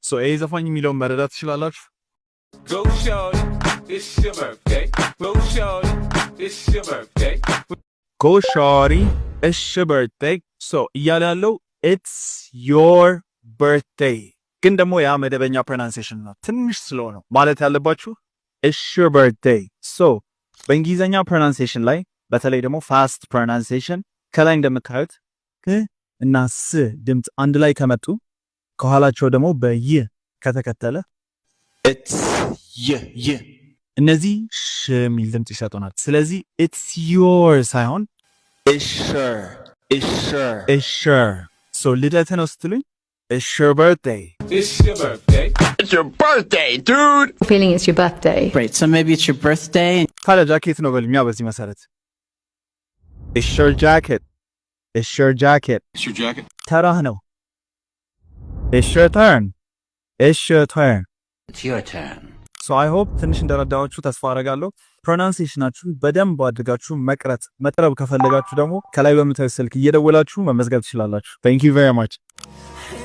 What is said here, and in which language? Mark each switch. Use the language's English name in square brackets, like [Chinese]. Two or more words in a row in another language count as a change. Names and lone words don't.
[Amharic] ሶ ይሄ ዘፋኝ የሚለውን መረዳት ትችላላችሁ። [English] Go shorty, it's your birthday. Go shorty, it's your birthday. Go shorty, it's your birthday. [Amharic] ሶ እያለ ያለው [English] it's your birthday [Amharic] ግን ደግሞ ያ መደበኛ pronunciation ነው። ትንሽ ስለሆነ ማለት ያለባችሁ [English] it's your birthday። [Amharic] ሶ በእንግሊዘኛ pronunciation ላይ በተለይ ደግሞ [English] fast pronunciation [Amharic] ከላይ እንደምታዩት ክ እና ስ ድምጽ አንድ ላይ ከመጡ ከኋላቸው ደግሞ በይ ከተከተለ it's ይ እነዚህ ሽ የሚል ድምጽ ይሰጡናል። ስለዚህ [English] it's your [Amharic] ሳይሆን [English] it's your so [Amharic] ልደት ነው ስትሉኝ [English] it's your birthday. It's your birthday. It's your birthday, dude. Feeling it's your birthday. Great. So maybe it's your birthday. [Amharic] ካለ ጃኬት ነው በልኛ በዚህ መሰረት [English] it's your jacket. It's your jacket. It's your jacket. [Amharic] ተራህ ነው [English] it's your turn. It's your turn. It's your turn. So I hope [Amharic] ትንሽ እንደረዳችሁ ተስፋ አደርጋለሁ። ፕሮናንሲዬሽናችሁ በደንብ አድርጋችሁ መቅረብ ከፈለጋችሁ ደግሞ ከላይ በምታዩት ስልክ እየደወላችሁ መመዝገብ ትችላላችሁ። [English] Thank you very much.